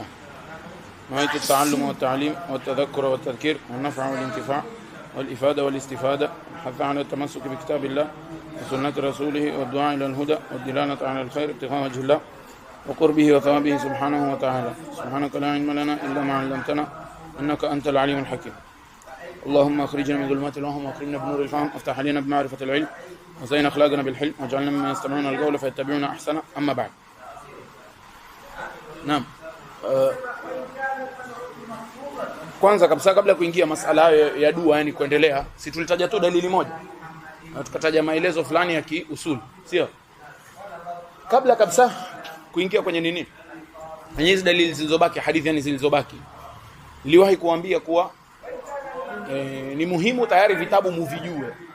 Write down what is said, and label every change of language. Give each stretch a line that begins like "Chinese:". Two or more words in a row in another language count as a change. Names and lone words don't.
Arabic: نهاية التعلم والتعليم والتذكر والتذكير والنفع والانتفاع والإفادة والاستفادة، حث على التمسك بكتاب الله وسنة رسوله والدعاء إلى الهدى والدلالة على الخير ابتغاء وجه الله وقربه وثوابه سبحانه وتعالى. سبحانك لا علم لنا إلا ما علمتنا إنك أنت العليم الحكيم. اللهم اخرجنا من ظلمات الوهم واكرمنا بنور الفهم وافتح علينا بمعرفة العلم وزين اخلاقنا بالحلم واجعلنا ممن يستمعون القول فيتبعون احسنه. اما بعد.
Swahili: Naam. Kwanza kabisa kabla kuingia masala ya dua, yani kuendelea, si tulitaja tu dalili moja na tukataja maelezo fulani ya kiusuli, sio? Kabla kabisa kuingia kwenye nini, kwenye hizo dalili zilizobaki, hadithi yani zilizobaki, niliwahi kuambia kuwa ni muhimu tayari vitabu muvijue.